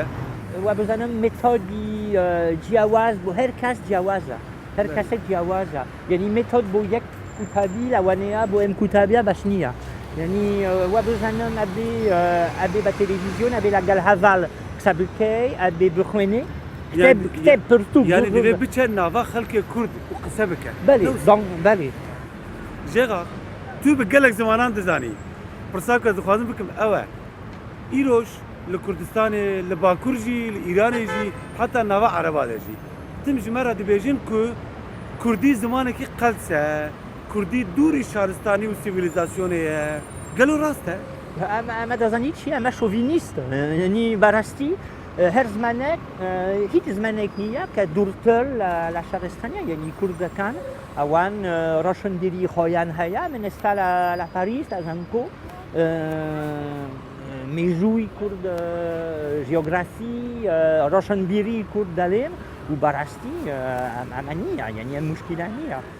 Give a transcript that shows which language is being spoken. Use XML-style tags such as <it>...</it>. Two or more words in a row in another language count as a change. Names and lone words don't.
<ckb>و بزانم مێتۆدی جیاواز بۆ هەر کەس جیاوازە هەر کەسێک جیاوازە یعنی مێتۆد بۆ یەک کوتابی لەوانەیە بۆ ئەم کوتابیە بەش نییە یعنی وە بزانم ئەبێ بە تلڤیزیۆن ئەبێ لەگەڵ هەڤاڵ قسە بکەی ئەبێ بخوێنێ کتێب پرتوو یعنی دەبێ بچێت ناوا خەڵکێ کورد و قسە بکە. بەێ</ckb> <ku>ژێغا تو بە gelek زمانان دەزانی پرساکە دەخوازم بکەم ئەوە ئیرۆژ لە کوردستانê li Bakur jî li Îranê jî heta nava Ereba de jî tim ji me re dibêjin ku Kurdî zimanekî qels e Kurdî dûrî şaristanî û sivîlîzasyonê ye gelo rast e?</ku> <ckb>ئەمە دەزانی چی ئەمە شۆڤینیست یعنی بەڕاستی هەر زمانێک هیچ زمانێک نییە کە دوورتر لە شارستانیا یعنی کوردەکان ئەوان ڕۆشنبیری خۆیان هەیە من ئێستا لە پاریس لە زانکۆ مێژووی کورد ژیۆگرافی ڕۆشنبیری کورد دەڵێن و بەڕاستی ئەمە نییە یعنی ئەم موشکیلە نییە.</ckb>